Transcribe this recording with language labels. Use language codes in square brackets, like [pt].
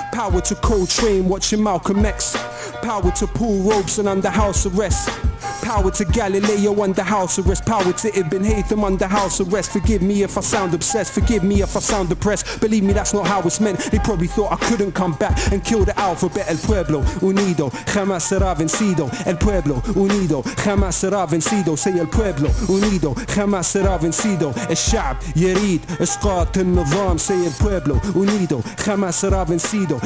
[en] Power to Coltrane watching Malcolm X. Power to Paul Robeson under house arrest. Power to Galileo under house arrest. Power to Ibn Haytham under house arrest. Forgive me if I sound obsessed, forgive me if I sound depressed. Believe me, that's not how it's meant. They probably thought I couldn't come back and kill the alphabet. [es] El pueblo unido jamás será vencido. El pueblo unido jamás será vencido. [en] Say [es] el pueblo unido jamás será vencido. [ar] الشعب يريد إسقاط النظام. [en] Say [es] el pueblo unido jamás será vencido.